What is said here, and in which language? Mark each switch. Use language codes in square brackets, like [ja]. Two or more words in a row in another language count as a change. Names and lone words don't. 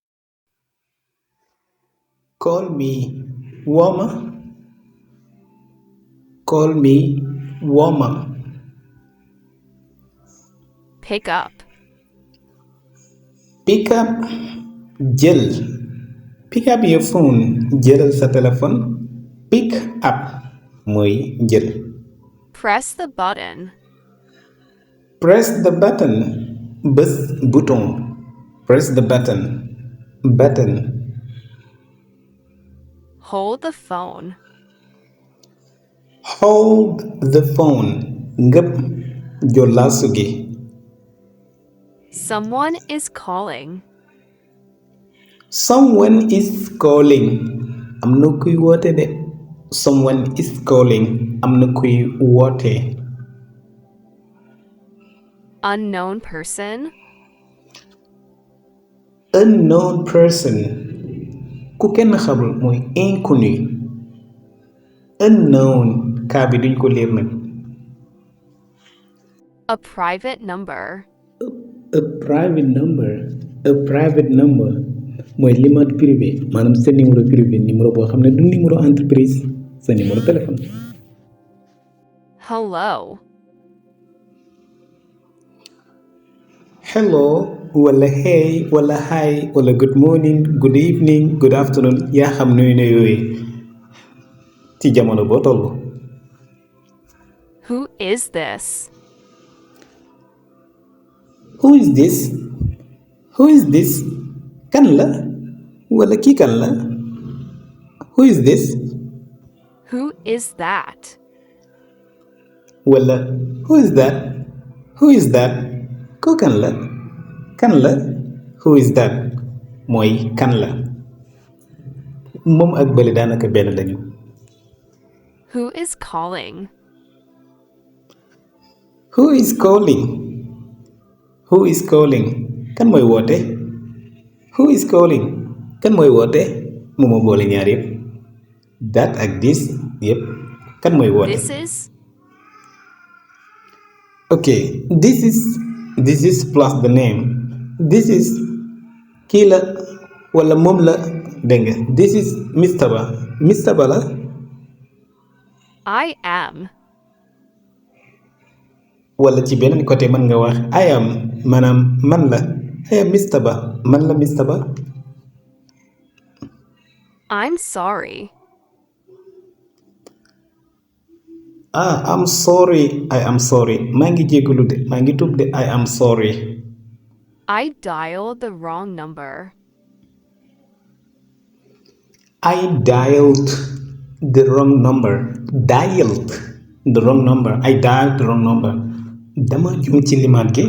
[en] Call me. Wooma. Call me. Wooma. Pick up. Pick up. Jël. Pick up your phone. [wo] Jëlal sa téléphone. [en] Pick up [wo] mooy jël. [en] Press the button. Press the button. [wo] Bës bouton. [en] Press the button. Button. Hold the phone. Hold the phone. [wo] Ngëp jollaasu gi. [en] Someone is calling. Someone is calling. [wo] Am na kuy woote de. [en] Someone is calling. [wo] Am na kuy woote. [en] Unknown person. Unknown person. [wo] Ku kenn xamul mooy inconnu. Unknown kaa bi duñ ko liir nag. [en] A private number. A private number. [wo] A private number mooy [fr] numéro privé [wo] maanaam sa [fr] numéro privé numéro [wo] boo xam ne du [fr] numéro entreprise [wo] sa [fr] numéro téléphone. [en] Hello. [wo] Hello wala hey wala hi wala [en] good morning good evening good afternoon [wo] yaa xam nuyu ne yooyu ci jamono boo toll. [en] Who is this? Who is this? Who is this? [wo] Kan la wala kii kan la? [en] Who is this? Who is that? wala who is that? Who is that? [wo] Ko kan la? Kan la? [en] Who is that? [wo] mooy kan la. moom ak bële daanaka benn lañu. [en] Who is calling? Who is calling? Who is calling? [wo] Kan mooy woote? [en] Who is calling? [wo] Kan mooy woote? Moom moo boole ñaar yëpp. That ak this yëpp. Kan mooy woote? [en] This is. Okay, this is plus the name. This is [wo] kii la wala moom la dégg nga. [en] This is Mr. [wo] Ba. Mr. Ba la. [en] I am. [wo] wala ci beneen côté mën nga wax [en] I am [wo] maanaam man la. [en] I am Mr. Ba. [wo] Man la [en] Mr. Ba. I'm sorry. I'm sorry. I am sorry. [wo] maa ngi jégalu de maa ngi tuub de [en] I am sorry. I dialed the wrong number. I dialed the wrong number. Dialed the wrong number. I dialed the wrong number. [wo] dama juum ci limaat gi.